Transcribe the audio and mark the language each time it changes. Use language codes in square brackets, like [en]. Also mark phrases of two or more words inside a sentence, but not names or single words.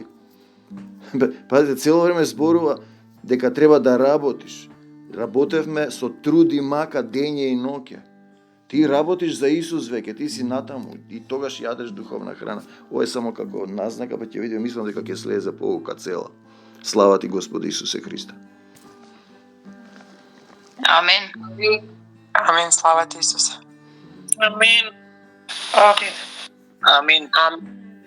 [mk] Пазите, цело време зборува дека треба да работиш. Работевме со труд и мака дење и ноќе. Ти работиш за Исус веќе, ти си натаму и тогаш јадеш духовна храна. Ова е само како назнака, па ќе видиме, мислам дека ќе слезе поука цела. Слава ти Господи Исусе Христе. Амен. Амен, слава ти Исусе. Амен. Амен.